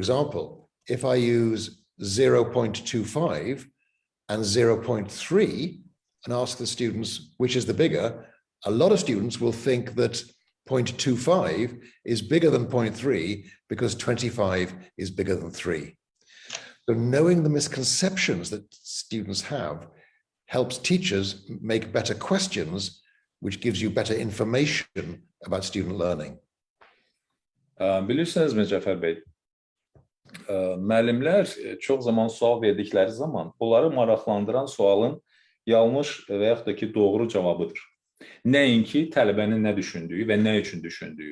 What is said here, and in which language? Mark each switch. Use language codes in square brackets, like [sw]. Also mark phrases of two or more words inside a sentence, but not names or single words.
[en] So, for example, if I use 0.25 and 0.3 and ask the students which is the bigger, a lot of students will think that 0.25 is bigger than 0.3 because 25 is bigger than 3. So knowing the misconceptions that students have helps teachers make better questions, which gives you better information about student learning. [az] Bilirsinizmi Cəfər bəy, müəllimlər çox zaman sual verdikləri zaman onları maraqlandıran sualın yanlış və yaxud da ki doğru cavabıdır. Nəinki tələbənin nə düşündüyü və nə üçün düşündüyü.